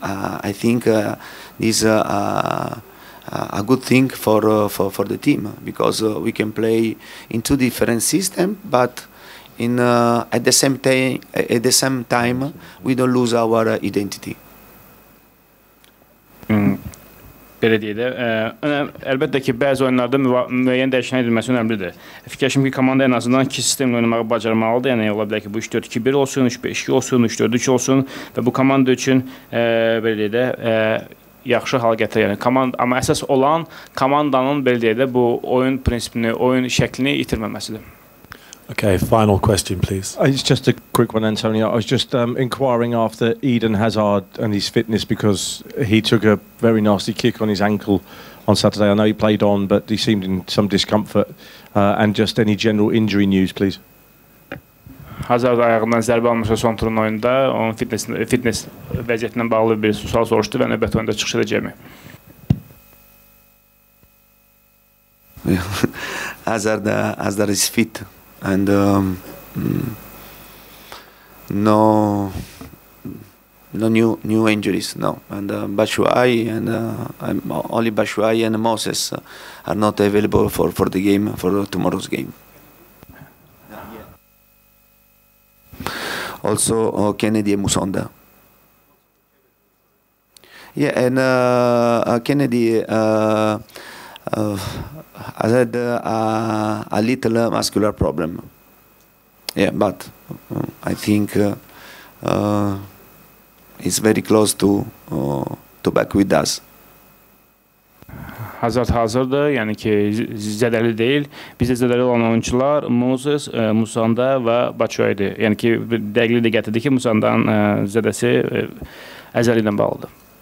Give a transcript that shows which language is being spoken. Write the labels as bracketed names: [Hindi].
[English] I think this is a good thing for the team, because we can play in 2 different systems, but at the same time we don't lose our identity. [Azerbaijani] Belə deyək də, əlbəttə ki, bəzi oyunlarda müəyyən dəyişiklik edilməsi önəmlidir. Fikirləşim ki, komanda ən azından 2 sistemlə oynamağı bacarmalıdır. Yəni, ola bilər ki, bu 3-4-2-1 olsun, 3-5-2 olsun, 3-4-3 olsun və bu komanda üçün, belə deyək də, yaxşı hal gətirir. Yəni, amma əsas olan komandanın, belə deyək də, bu oyun prinsipini, oyun şəklini itirməməsidir. [English] Okay, final question, please. It's just a quick one, Antonio. I was just inquiring after Eden Hazard and his fitness, because he took a very nasty kick on his ankle on Saturday. I know he played on, but he seemed in some discomfort. And just any general injury news, please. [Azerbaijani] Hazard ayağından zərbə almışsa son turun oyunda, onun fitness vəziyyətindən bağlı bir sual soruşdu və növbəti oyunda çıxış edəcəkmi? [English] Hazard is fit. And no new injuries, no. And Batshuayi and only Batshuayi and Moses are not available for the game, for tomorrow's game. Also Kennedy and Musonda. Yeah, and Kennedy I had a little muscular problem. Yeah, but I think it's very close to back with us. [Azerbaijani] Hazard hazırdır, yəni ki, zədəli deyil. Bizdə zədəli olan oyuncular Moses, Musonda və Batshuayi'dir. Yəni ki, dəqiqli də gətirdi ki, Musondanın zədəsi əzəli ilə bağlıdır.